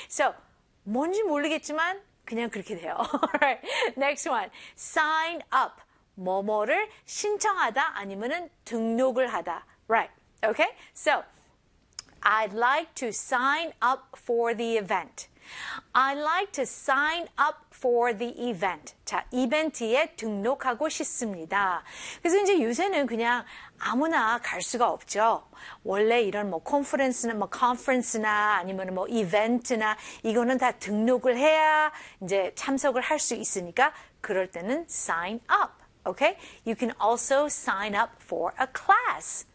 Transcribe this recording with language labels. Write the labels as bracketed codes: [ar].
[ko] So, 뭔지 모르겠지만, 그냥 그렇게 돼요. [en] Alright? Next one. Sign up. [ko] 뭐뭐를 신청하다 아니면은 등록을 하다. [en] Right. Okay? So, I'd like to sign up for the event. I'd like to sign up for the event. [ko] 자, 이벤트에 등록하고 싶습니다. 그래서 이제 요새는 그냥 아무나 갈 수가 없죠. 원래 이런 뭐 컨퍼런스나 뭐 컨퍼런스나 아니면 뭐 이벤트나 이거는 다 등록을 해야 이제 참석을 할수 있으니까 그럴 때는 sign up. [en] Okay? You can also sign up for a class.